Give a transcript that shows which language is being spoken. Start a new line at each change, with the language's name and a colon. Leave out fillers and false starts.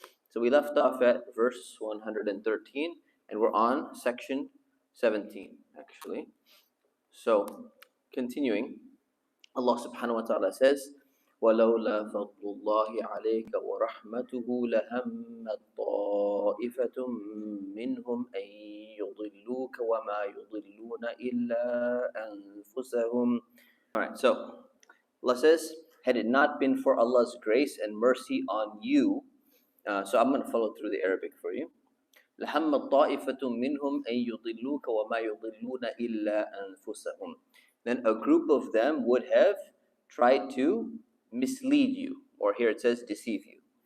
English: So we left off at verse 113 and we're on section 17 actually. So continuing, Allah subhanahu wa ta'ala says,
Arabic: وَلَوْلَا فَضْلُ اللَّهِ عَلَيْكَ وَرَحْمَتُهُ لَهَمَّت طَّائِفَةٌ مِّنْهُمْ أَن يُضِلُّوكَ وَمَا يُضِلُّونَ إِلَّا أَنفُسَهُمْ.
English: Alright, so Allah says, had it not been for Allah's grace and mercy on you, so I'm going to follow through the Arabic for you.
Arabic: لَهَمَّت طَّائِفَةٌ مِّنْهُمْ أَن يُضِلُّوكَ وَمَا يُضِلُّونَ إِلَّا أَنفُسَهُمْ.
English: Then a group of them would have tried to mislead you, or here it says deceive you.